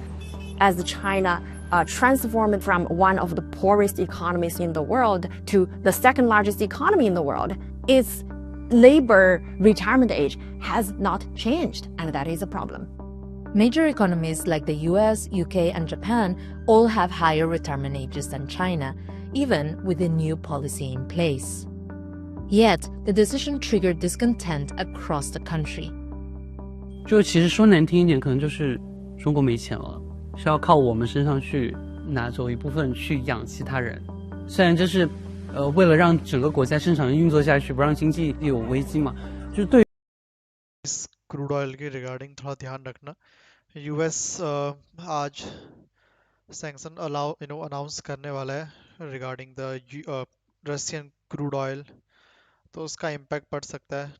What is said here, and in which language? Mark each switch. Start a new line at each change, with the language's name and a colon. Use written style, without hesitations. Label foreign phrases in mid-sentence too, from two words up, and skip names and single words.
English: As China transformed from one of the poorest economies in the world to the second largest economy in the world, its labor retirement age has not changed, and that is a problem. Major economies like the US, UK, and Japan all have higher retirement ages than China, even with the new policy in place. Yet, the decision triggered discontent across the country.
Chinese: 就其实说难听一点，可能就是中国没钱了。是要靠我们身上去拿走一部分去养其他人，虽然这是为了让整个国家正常运作下去，不让经济有危机嘛，就是对。
English: crude oil
Hindi: के रिगार्डिंग थोड़ा ध्यान रखना। यूएस आज
English: sanction announce
Hindi: करने वाला है
English: regarding the Russian crude oil,
Hindi: तो उसका इम्पैक्ट पड़ सकता है।